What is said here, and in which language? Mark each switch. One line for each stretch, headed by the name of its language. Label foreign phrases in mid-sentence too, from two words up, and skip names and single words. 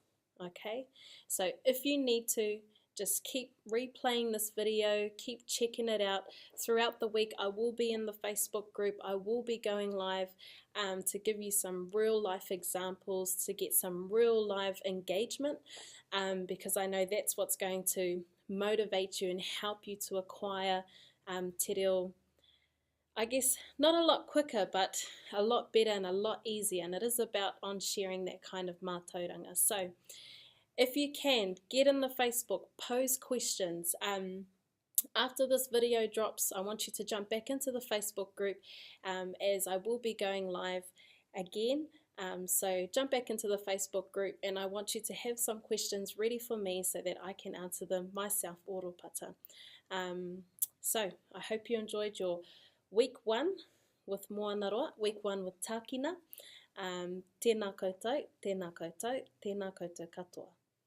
English: Okay, so if you need to, just keep replaying this video, keep checking it out. Throughout the week, I will be in the Facebook group. I will be going live to give you some real life examples, to get some real live engagement, because I know that's what's going to motivate you and help you to acquire
Māori: te reo,
English: I guess not a lot quicker, but a lot better and a lot easier. And it is about on sharing that kind of mātauranga. So if you can, get in the Facebook, pose questions. After this video drops, I want you to jump back into the Facebook group as I will be going live again. So jump back into the Facebook group, and I want you to have some questions ready for me so that I can answer them myself, oropata. So I hope you enjoyed your week 1 with Moanaroa, week 1 with Tākina.
Māori: Tēnā koutou, tēnā koutou, tēnā koutou katoa.